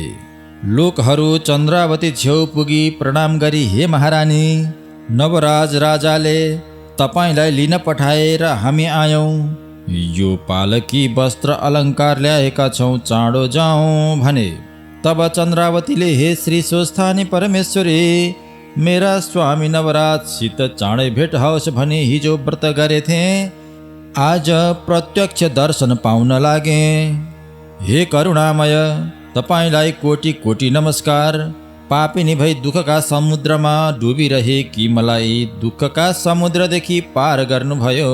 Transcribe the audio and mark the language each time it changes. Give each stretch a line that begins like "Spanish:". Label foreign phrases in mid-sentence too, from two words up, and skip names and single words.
Nepali: लोकहरू चन्द्रावती छेउ पुगी प्रणाम गरी, हे महारानी, नवराज राजाले तपाईँलाई लिन पठाएर हामी आयौँ। यो पालकी वस्त्र अलङ्कार ल्याएका छौँ, चाँडो जाउँ भने। तब चन्द्रावतीले, हे श्री स्वस्थानी परमेश्वरी, मेरा स्वामी नवराजसित चाँडै भेट होस् भनी हिजो व्रत गरेथे, आज प्रत्यक्ष दर्शन पाउन लागे। हे करुणामय, तपाईँलाई कोटि कोटि नमस्कार। पापिनी भई दुःखका समुद्रमा डुबिरहेकी मलाई दुःखका समुद्रदेखि पार गर्नुभयो।